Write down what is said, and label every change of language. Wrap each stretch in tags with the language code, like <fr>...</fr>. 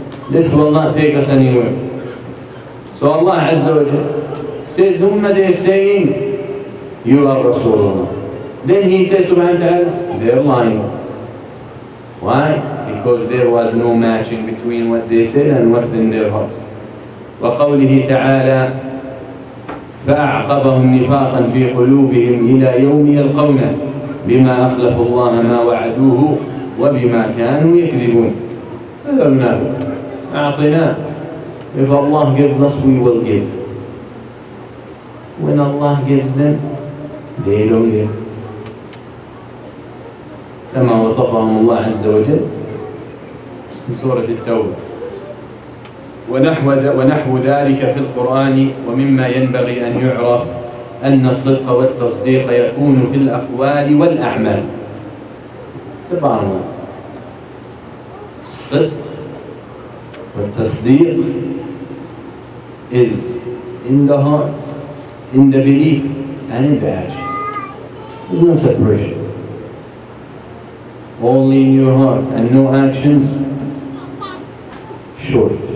<en>This will not take us anywhere. So Allah Azza wa Jalla says, they're saying, you are Rasulullah. Then He says, subhanahu wa ta'ala, they're lying. Why? Because there was no matching between what they said and what's in their hearts.</en> <ar>وقوله تعالى فأعقبهم نفاقا في قلوبهم إلى يوم يلقونه بما أخلفوا الله ما وعدوه وبما كانوا يكذبون. هذا المنافق. أعطيناه.</ar> <en>If Allah gives us, we will give. When Allah gives them, they don't give.</en> <ar>كما وصفهم الله عز وجل في سورة التوبة. ونحو ذلك في القرآن. ومما ينبغي أن يعرف أن الصدق والتصديق يكون في الأقوال والأعمال. سبحان الله. الصدق والتصديق</ar> <en>is in the heart, in the belief, and in the action. There's no separation. Only in your heart and no actions, short.</en>